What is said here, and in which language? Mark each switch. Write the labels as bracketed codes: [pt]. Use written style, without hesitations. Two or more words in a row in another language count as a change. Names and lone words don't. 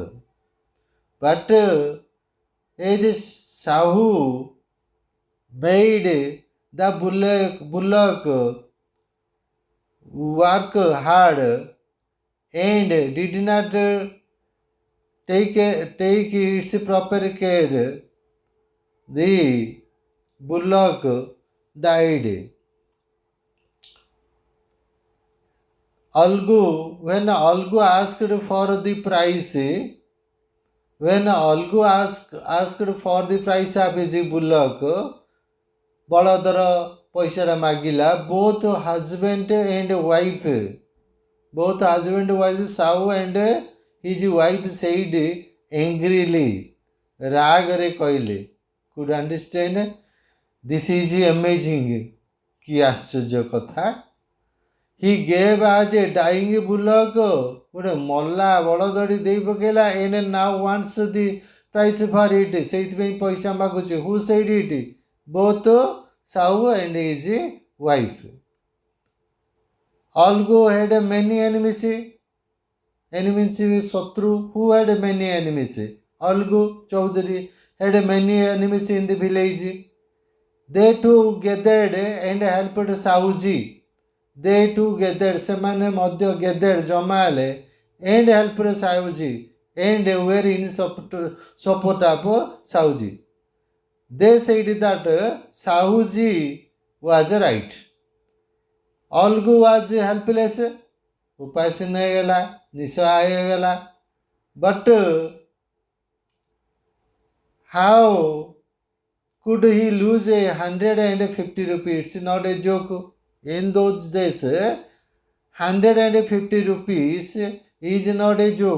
[en] But as Sahu made the bullock work hard and did not take its proper care, the bullock died. When Algu asked for the price, for the price of his bullock, [or] ବଳଦର ପଇସାଟା ମାଗିଲା, [en] both husband and wife, Sahu and his wife said angrily, [or] ରାଗରେ କହିଲେ, [en] could understand, this is amazing, [or] କି ଆଶ୍ଚର୍ଯ୍ୟ କଥା, [en] he gave as a dying bullock, [or] ଗୋଟେ ମଲା ବଳଦଟି ଦେଇ ପକେଇଲା, [en] and now wants the price for it, [or] ସେଇଥିପାଇଁ ପଇସା ମାଗୁଛି. [en] Who said it? Both Sahu and his wife. Algu had many enemies. Enemies Satru. Who had many enemies? Algu Chaudhary had many enemies in the village. They too gathered and helped Sahuji. They too gathered. [or] ସେମାନେ ମଧ୍ୟ [en] gathered [or] ଜମା ହେଲେ [en] and helped Sahuji and were in support of Sahuji. They said that Sahuji was right. Algu was helpless. [or] ଉପାସୀନ ହେଇଗଲା, ନିଃସହାୟ ହେଇଗଲା. [en] But how could he lose 150 rupees? It's not a joke. In those days, 150 rupees is not a joke.